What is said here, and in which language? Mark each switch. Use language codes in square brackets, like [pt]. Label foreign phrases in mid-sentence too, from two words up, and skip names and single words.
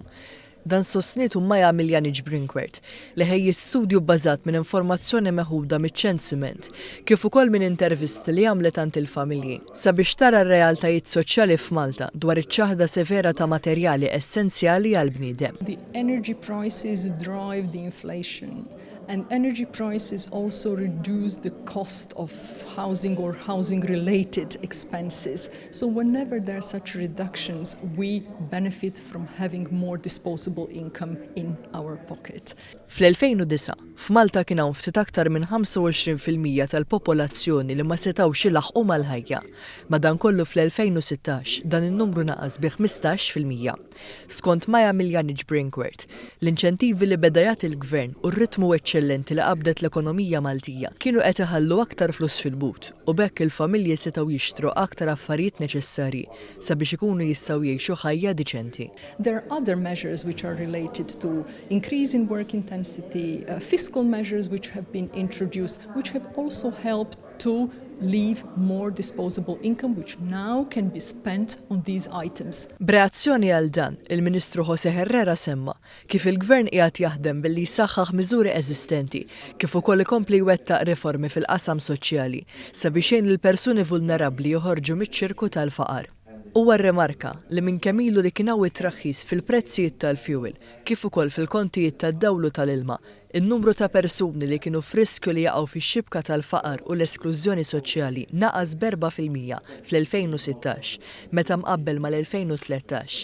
[mt] Dan sostnietu Maja Miljanic Brinkwert li ħejjiet studju bbażat minn informazzjoni meħuda miċ-ċensiment kif ukoll minn intervisti li għamlet għand il-familji sabiex tara r-realtajiet soċjali f'Malta dwar iċ-ċaħda severa ta' materjali essenzjali għall-bniedem. [en] The energy prices drive the inflation. And energy prices also reduce the cost of housing or housing-related expenses. So whenever there are such reductions, we benefit from having more disposable income in our pocket. [mt] Fl-2009, f'Malta kien hawn ftit aktar minn 25% tal-popolazzjoni li ma setgħux ilaħqu mal-ħajja. Madankollu fl-2016 dan in-numru naqas bi 15%. Skont Maja Miljanic Brinkwert, l-inċentivi li beda jagħti il-Gvern u r-ritmu eċċellenti li qabdet l-ekonomija Maltija kienu qed iħallu aktar flus fil-but u bekk il-familji setgħu jixtru aktar affarijiet neċessarji sabiex ikunu jistgħu jgħixu ħajja diċenti. [en] There are other measures which are related to increase in work intensity, fiscal measures which have been introduced, which have also helped to leave more disposable income, which now can be spent on these items. [mt] B'reazzjoni għal dan, il-Ministru Jose Herrera semma kif il-Gvern qiegħed jaħdem billi jsaħħaħ miżuri eżistenti kif ukoll ikompli jwettaq riformi fil-qasam soċjali sabiex jgħin lill-persuni vulnerabbli joħorġu miċ-ċirku tal-faqar. Huwa rremarka li minkemm ilu li kien hawn it-traħħis fil-prezzijiet tal-fjuwil kif ukoll fil-kontijiet tad-dawlu tal-ilma, in-numru ta' persuni li kienu f'riskju li jaqgħu fix-xibka tal-faqar u l-esklużjoni soċjali naqas b'4% fl-2016 meta mqabbel mal-2013.